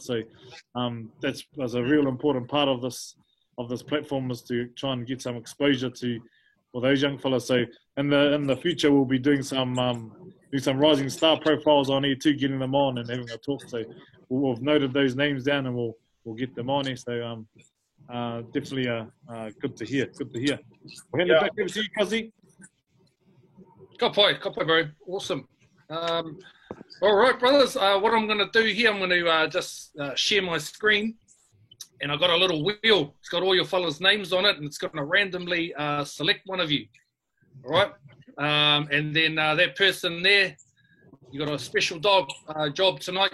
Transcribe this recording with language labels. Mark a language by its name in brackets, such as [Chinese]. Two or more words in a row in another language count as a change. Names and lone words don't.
[English] So that's a real important part of this platform, is to try and get some exposure for those young fellas. So in the future, we'll be doing some rising star profiles on here too, getting them on and having a talk. So we've noted those names down, and we'll get them on here. So definitely good to hear. Good to hear. We'll hand it back over to you, Kazi. [Māori] Ka pai, [English] bro. Awesome. All right, brothers. What I'm going to do here, I'm going to just share my screen, and I've got a little wheel. It's got all your fellas' names on it, and it's going to randomly select one of you. All right, and then that person there You got a special job tonight.